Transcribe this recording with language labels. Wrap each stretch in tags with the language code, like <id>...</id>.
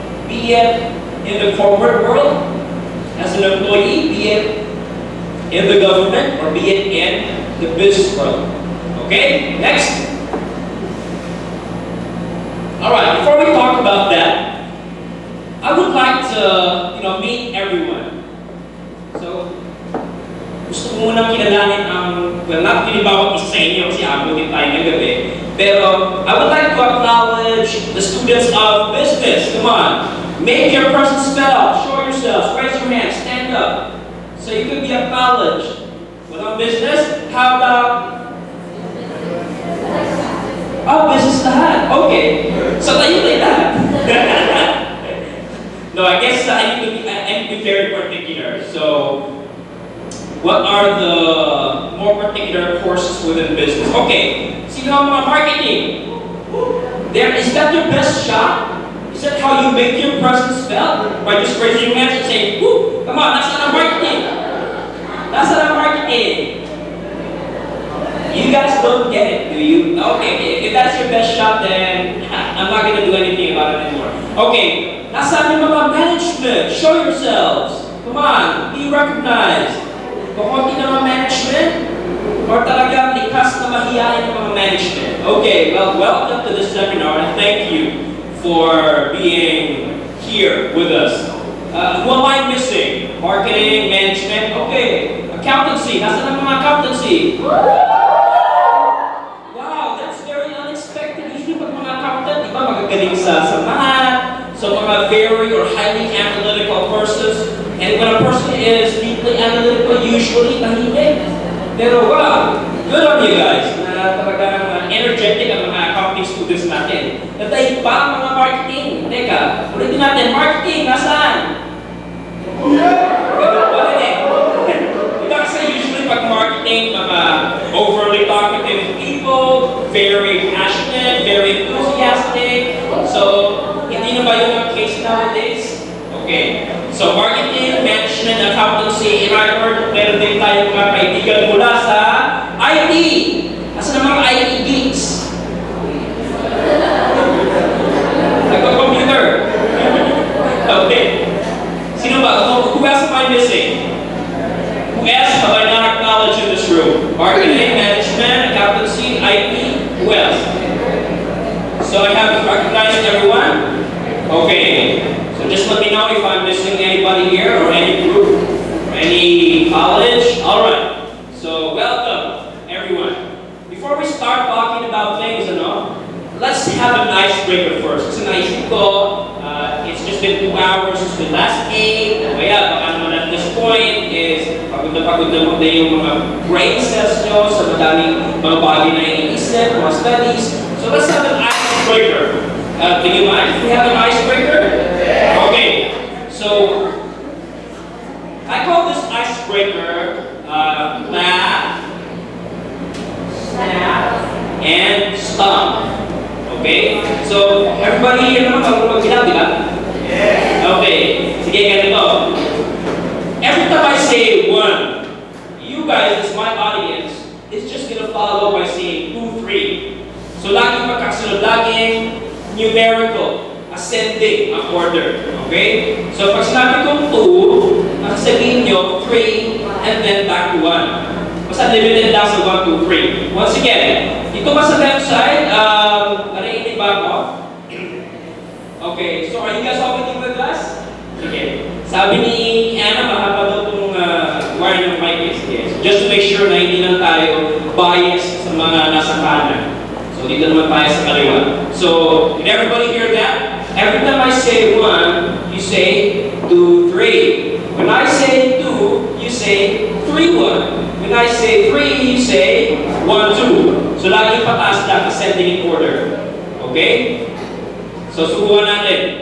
<en>Be it in the corporate world, as an employee, be it in the government, or be it in the business world. Okay, next. Alright, before we talk about that, I would like to, meet everyone.</en> <tl>So, gusto ko munang kilalanin not pinibawat isa sa inyo kasi abutin tayo ng gabi. Pero,</tl> <en>I would like to acknowledge the students of business. Come on. Make your presence felt. Show yourselves. Raise your hands. Stand up. So you could be acknowledged.</en> <tl>Walang business?</tl> <en>How about...</en> <tl>business lahat. Okay. So tayo lahat.</tl> <en>No, I guess I need to be very particular. So, what are the more particular courses within business? Okay.</en> <tl>Sino ang mga marketing?</tl> <en>Is that your best shot? Is that how you make your presence felt? By just raising your hands and saying, woo, come on, that's not marketing. That's not marketing. You guys don't get it, do you? Okay, if that's your best shot, then I'm not going to do anything about it anymore.</en> <tl>Okay, nasaan yung mga management?</tl> <en>Show yourselves. Come on, be recognized.</en> <tl>Kukunti na mga management? Or talagang likas na mahihain ng mga management?</tl> <en>Okay, well, welcome to this seminar and thank you for being here with us. Who am I missing? Marketing, management, okay.</en> <tl>Accountancy, nasaan ang mga accountancy?</tl> <en>Wow, that's very unexpected.</en> <tl>Usually pag mga accountant, di ba magagaling sa math, so mga</tl> <en>very or highly analytical persons. And when a person is deeply analytical,</en> <tl>usually tahimik. Pero wow,</tl> <en>good on you guys.</en> <tl>Talagang energetic ang mga accountant.</tl> <en>students</en> <tl>natin. Nataig pa ang mga marketing. Teka, ulitin natin, marketing, nasaan? Ganun pa rin eh. Ito kasi usually pag</tl> <en>marketing, mga overly talkative people, very passionate, very enthusiastic.</en> <tl>So, hindi na ba yung mga</tl> <en>case nowadays?</en> <tl>Okay.</tl> <en>So, marketing, management, accountancy, and I heard</en> <tl>meron din tayo mga kaibigan mula sa IT. Asa ng mga</tl> <en>IT geeks?</en> <tl>Nagko-computer. Okay. Sino ba?</tl> <en>Who else am I missing? Who else have I not acknowledged in this room? Marketing, management, accountancy, IT. Who else? So I have recognized everyone? Okay. So just let me know if I'm missing anybody here or any group or any college. Alright. So welcome, everyone. Before we start talking about things, let's have an icebreaker first.</en> <tl>Kasi naisip ko,</tl> <en>it's just been 2 hours since we last ate.</en> <tl>Kaya baka naman</tl> <en>at this point</en> <tl>is pagod na yung mga brain cells nyo sa madaming mga bagay na iniisip, mga studies.</tl> <en>So let's have an icebreaker. Do you mind if we have an icebreaker? Okay. So I call this icebreaker laugh, snap, and stomp.</en> <tl>Okay?</tl> <en>So, everybody here</en> <tl>naman mag-bilang, di ba? Okay. Sige, ganito.</tl> <en>Every time I say one, you guys, as my audience, is just gonna follow by saying 2, 3.</en> <tl>So, laging magkasunod, laging numerical, ascending ang order. Okay? So, pag sinabi kong 2, nakasabihin nyo 3,</tl> <en>and then back to 1.</en> <tl>Basta limited lang sa 1, 2, 3.</tl> <en>Once again,</en> <tl>ito ba sa left side, narinig ba ako?</tl> <en>Okay, so are you guys all with the class?</en> <tl>Sige. Sabi ni Anna, mahaba daw itong wire ng mic. Sige.</tl> <en>So just to make sure</en> <tl>na hindi lang tayo bias sa mga nasa kanan. So dito naman tayo sa kaliwa.</tl> <en>So, did everybody hear that? Every time I say 1, you say 2, 3. When I say 2, you say 3, 1. When I say 3, you say 1, 2.</en> <tl>So, lagi pataas lang,</tl> <en>ascending in order. Okay?</en> <tl>So, subukan natin.</tl>